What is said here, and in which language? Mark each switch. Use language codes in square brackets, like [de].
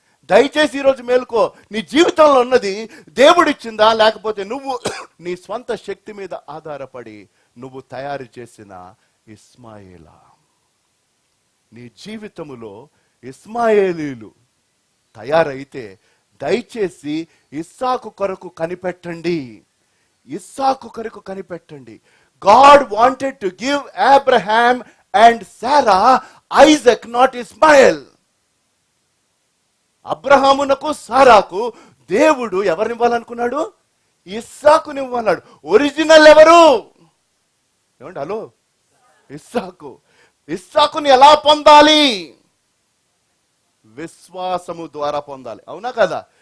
[te] దయచేసి ఈరోజు మేలుకో, నీ జీవితంలో ఉన్నది దేవుడిచ్చిందా, లేకపోతే నువ్వు నీ స్వంత శక్తి మీద ఆధారపడి నువ్వు తయారు చేసిన ఇస్మాయేలా? నీ జీవితములో ఇస్మాయేలీలు తయారైతే దయచేసి ఇస్సాకు కొరకు కనిపెట్టండి, ఇస్సాకు కొరకు కనిపెట్టండి. [en] God wanted to give Abraham and Sarah Isaac, not Ismael. [te] అబ్రహామునకు సారాకు దేవుడు ఎవరినివ్వాలనుకున్నాడు? ఇస్సాకునివ్వన్నాడు. ఒరిజినల్ ఎవరు? ఏమండి, హలో, ఇస్సాకు. ఇస్సాకుని ఎలా పొందాలి? విశ్వాసము ద్వారా పొందాలి. అవునా కదా?